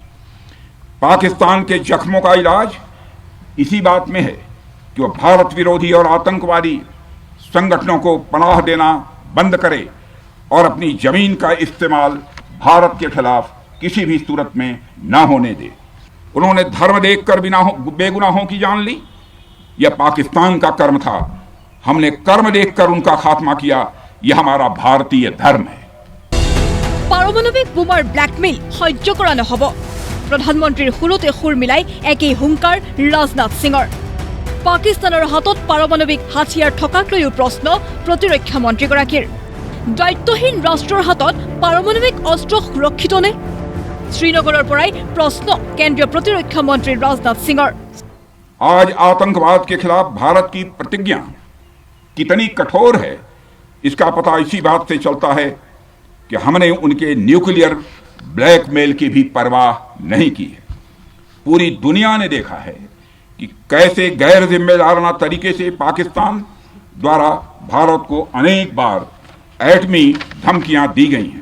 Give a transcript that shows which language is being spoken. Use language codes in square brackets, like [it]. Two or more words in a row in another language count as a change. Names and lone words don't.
[hi] पाकिस्तान के जख्मों का इलाज इसी बात में है कि वह भारत विरोधी और आतंकवादी संगठनों को पनाह देना बंद करे और अपनी जमीन का इस्तेमाल भारत के खिलाफ किसी भी सूरत में न होने दे। उन्होंने धर्म देखकर बेगुनाहों की जान ली, यह पाकिस्तान का कर्म था। हमने कर्म देखकर उनका खात्मा किया, यह हमारा भारतीय धर्म है। [as] পাৰমাণৱিক বোমাৰ ব্লেকমেইল সহ্য কৰা নহ'ব। প্ৰধানমন্ত্ৰীৰ সুৰতে সুৰ মিলাই একেই হুংকাৰ ৰাজনাথ সিঙৰ। পাকিস্তানৰ হাতত পাৰমাণৱিক হাথিয়াৰ থকাক লৈও প্ৰশ্ন প্ৰতিৰক্ষা মন্ত্ৰীগৰাকীৰ। দায়িত্বহীন ৰাষ্ট্ৰৰ হাতত পাৰমাণৱিক অস্ত্ৰ সুৰক্ষিত নে? শ্ৰীনগৰৰ পৰাই প্ৰশ্ন কেন্দ্ৰীয় প্ৰতিৰক্ষা মন্ত্ৰী ৰাজনাথ সিঙৰ। [hi] आज आतंकवाद के खिलाफ भारत की प्रतिज्ञा कितनी कठोर है, इसका पता इसी बात से चलता है कि हमने उनके [en] nuclear blackmail [hi] की भी परवाह नहीं की है। पूरी दुनिया ने देखा है कि कैसे गैर जिम्मेदाराना तरीके से पाकिस्तान द्वारा भारत को अनेक बार एटमी धमकियां दी गई हैं।